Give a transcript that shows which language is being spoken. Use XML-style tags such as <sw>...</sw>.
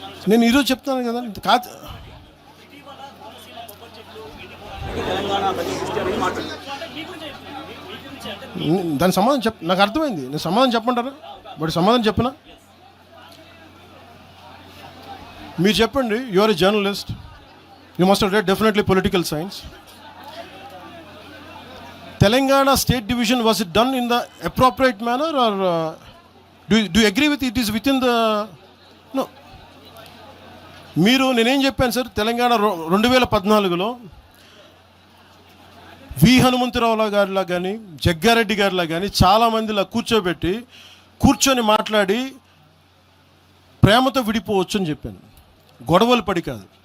<te>నేను ఈరోజు చెప్తాను కదా, కాదు దాని సమాధానం నాకు అర్థమైంది. నేను సమాధానం చెప్పంటారా? బట్ సమాధానం చెప్పనా?</te> <en>మీరు చెప్పండి. You are a journalist, you must have read definitely political science. Telangana state division, was it done in the appropriate manner, or do you agree with it is within the no?</en> <te>నేనేం చెప్పాను sir, Telangana 2014లో వి హనుమంతరావు గారిలా కానీ జగ్గారెడ్డి గారిలా కానీ చాలామందిలా కూర్చొని మాట్లాడి ప్రేమతో విడిపోవచ్చు అని చెప్పాను. గొడవలు పడి కాదు.</te>